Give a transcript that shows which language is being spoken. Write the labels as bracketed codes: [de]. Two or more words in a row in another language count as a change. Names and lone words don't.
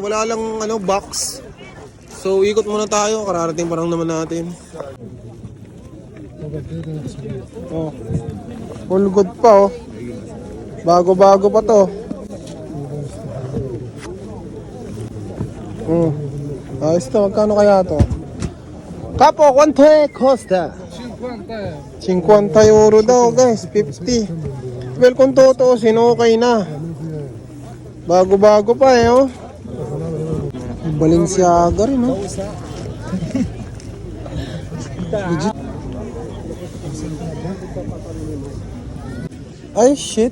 [tl] Wala lang ano box. So ikot muna tayo. Kararating pa lang naman natin. Oh. [en] Full good [tl] pa oh. Bago-bago pa to. Ayos to. Magkano kaya to? [it] Capo, quanto è costa? 50 [tl] euro daw [it] guys. [tl] 50. Well, kung totoo, sinukay na. Bago-bago pa eh oh. Balenciaga rin oh. Legit. Ay shit.